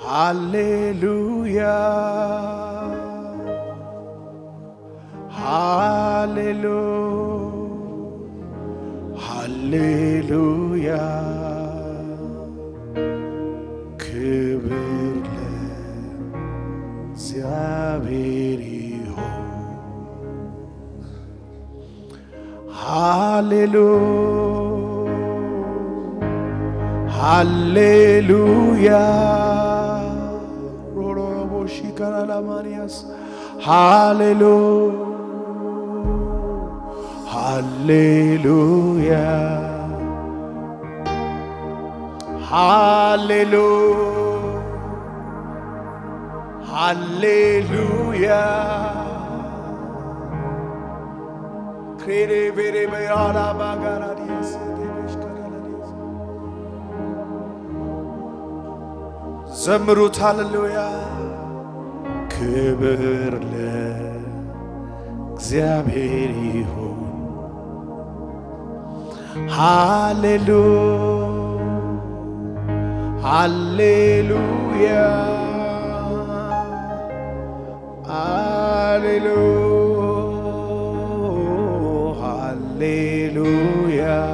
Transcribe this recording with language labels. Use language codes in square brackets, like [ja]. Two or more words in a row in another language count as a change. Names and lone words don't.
[en] Hallelujah. Hallelujah. [am] Hallelujah. ክብር ለእግዚአብሔር ይሁን። Hallelujah. [en] Hallelujah. Hallelujah. Hallelujah. Hallelujah. Hallelujah. Krede bere beyara bagara diyese demiş karala diyese. [am] ዘምሩት ሃሌሉያ ክብር ለእግዚአብሔር ይሁን ሃሌሉያ ሃሌሉያ ሃሌሉያ